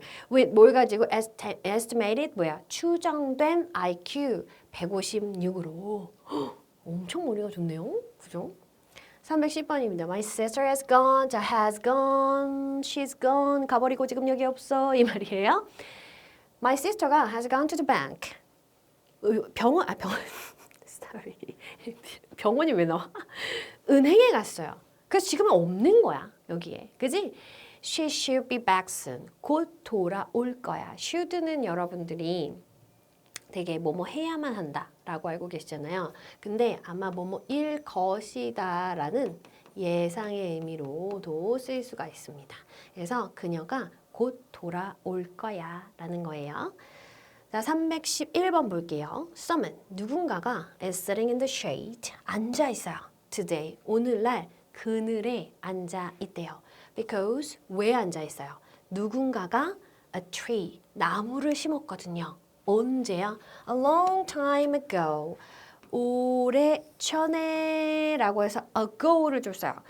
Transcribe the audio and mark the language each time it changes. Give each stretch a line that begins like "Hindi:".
Korean: with 뭘 가지고 estimated 뭐야? 추정된 IQ 156으로 엄청 머리가 좋네요. 그죠? 310번입니다.
English: My sister has gone. 자, has gone. She's gone.
Korean: 가버리고 지금 여기 없어. 이 말이에요.
English: My sister가 has gone to the bank.
Korean: 병원. Sorry. 병원이 왜 나와? 은행에 갔어요. 그래서 지금은 없는 거야. 여기에. 그지?
English: She should be back soon.
Korean: 곧 돌아올 거야. should는 여러분들이 되게 뭐뭐 해야만 한다 라고 알고 계시잖아요. 근데 아마 뭐뭐일 것이다 라는 예상의 의미로도 쓰일 수가 있습니다. 그래서 그녀가 곧 돌아올 거야 라는 거예요. 자, 311번 볼게요.
English: Someone,
Korean: 누군가가
English: is sitting in the shade.
Korean: 앉아 있어요. Today, 오늘날 그늘에 앉아 있대요. Because, 왜 앉아 있어요? 누군가가 a tree, 나무를 심었거든요. 언제야?
English: A long time ago.
Korean: 오래전에 라고 해서 ago를 줬어요.